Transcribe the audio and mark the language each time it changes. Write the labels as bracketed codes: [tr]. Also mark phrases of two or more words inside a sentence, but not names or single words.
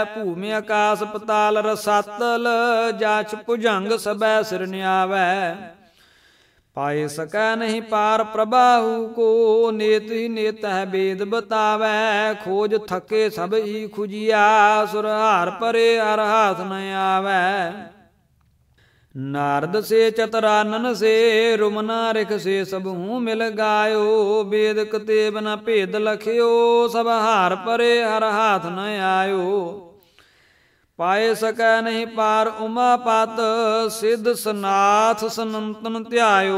[bra] ਭੂਮि ਆਕਾਸ ਪਤਾਲ ਰਸਾਤਲ, ਜਾਚ ਭੁਜੰਗ ਸਭੈ ਸਿਰ ਨਿਆਵੈ। ਪਾਏ ਸਕੈ ਨਹੀਂ ਪਾਰ ਪ੍ਰਭਾਹੂ ਕੋ, ਨੇਤ ਹੀ ਨੇਤ ਹੈ ਬੇਦ ਬਤਾਵੈ। ਖੋਜ ਥਕੇ ਸਭ ਹੀ ਖੁਜੀਆ, ਸੁਰਹਾਰ ਪਰੇ ਹਰ ਹਾਥ ਨ ਆਵੈ। नारद से चतुरानन से रुमना रिख से सबहू मिल गायो। वेद कतेब न भेद लखियो सब हार परे हर हाथ न आयो। पाए सकै नहीं पार उमापत सिद्ध सनाथ सनंतन ध्यायो।